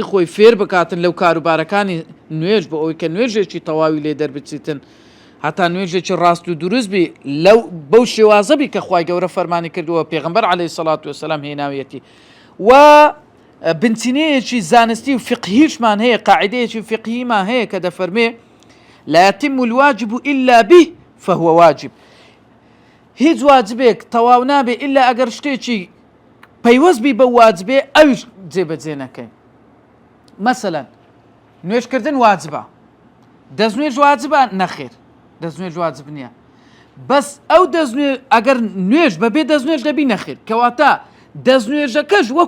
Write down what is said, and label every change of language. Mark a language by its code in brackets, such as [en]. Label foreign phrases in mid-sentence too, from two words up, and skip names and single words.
[ckb] خۆی فێر بکاتن لەو کاروبارەکانی نوێژ بۆ ئەوەی کە نوێژێکی تەواوی لێ دەربچیتن هەتا نوێژێکی ڕاست و دروست بی لەو بەو شێوازە بی کە خوای گەورە فەرمانی کردووە پێغەمبەر [ar] عەلەیهی الصەلاة والسلام [ckb] هێناویەتی و بنچینەیەکی زانستی و فقهیشمان هەیە قاعدەیەکی فقهیمان هەیە کە دەفەرمێ [ar] لا يتم الواجب إلا به فهو واجب [ckb] هیچ واجبێک تەواو نابێ ئیلا ئەگەر شتێکی پەیوەست بی بە واجبێ ئەویش جێبەجێ نەکەین مەسەلەن نوێژکردن واجبە دەستنوێژ واجبە نەخێر دەستنوێژ واجب نییە بەس ئەو دەستنوێ ئەگەر نوێژ بەبێ دەستنوێژ دەبی نەخێر کەواتە دەستنوێژەکەش وەکو